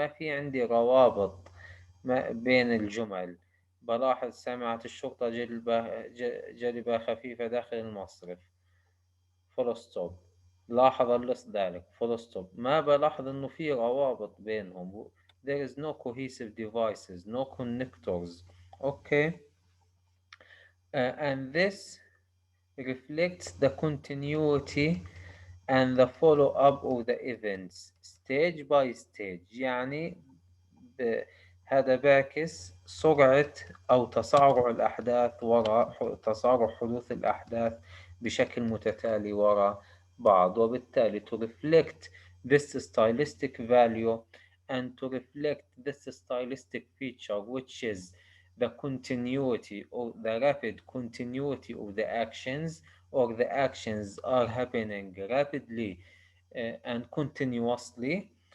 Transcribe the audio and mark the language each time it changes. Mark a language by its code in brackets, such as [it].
[ar] ما في عندي روابط ما بين الجمل. بلاحظ سمعت الشرطة جلبة خفيفة داخل المصرف. فول ستوب. لاحظ اللص ذلك. فول ستوب. ما بلاحظ إنه في روابط بينهم. [en] There is no cohesive devices, no connectors. Okay, and this reflects the continuity and the follow-up of the events stage by stage. [ar] يعني هذا بيعكس سرعة أو تسارع الأحداث وراء تسارع حدوث الأحداث بشكل متتالي وراء بعض. وبالتالي [en] to reflect this stylistic value and to reflect this stylistic feature, which is the continuity or the rapid continuity of the actions, or the actions are happening rapidly and continuously.